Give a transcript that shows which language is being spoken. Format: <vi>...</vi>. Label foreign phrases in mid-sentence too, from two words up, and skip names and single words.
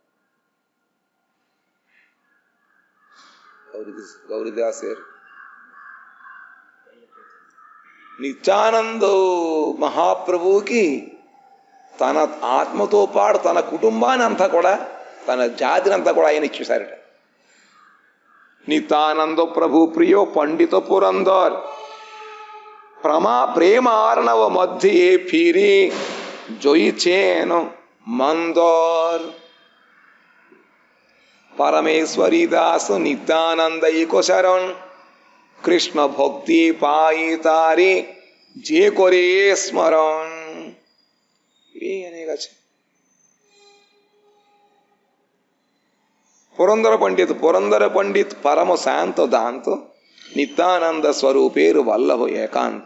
<te>గౌరీదాస్ నిత్యానంద మహాప్రభుకి తన ఆత్మతో పాటు తన కుటుంబాన్ని అంతా కూడా, తన జాతిని అంతా కూడా ఆయన ఇచ్చేశారట.</te> <bn>নিত্যানন্দ প্রভুর প্রিয় পণ্ডিত পুরন্দর প্রেমার্ণব মধ্যে ফিরে যৈছেন মন্দর. পরমেশ্বরী দাস নিত্যানন্দ শরণ, কৃষ্ণ ভক্তি পাই তারে যে করে স্মরণ। এই অনেক আছে। পুরন্দর পণ্ডিত পরম শান্ত দান্ত, নিত্যানন্দ স্বরূপের বল্লভ একান্ত।</bn>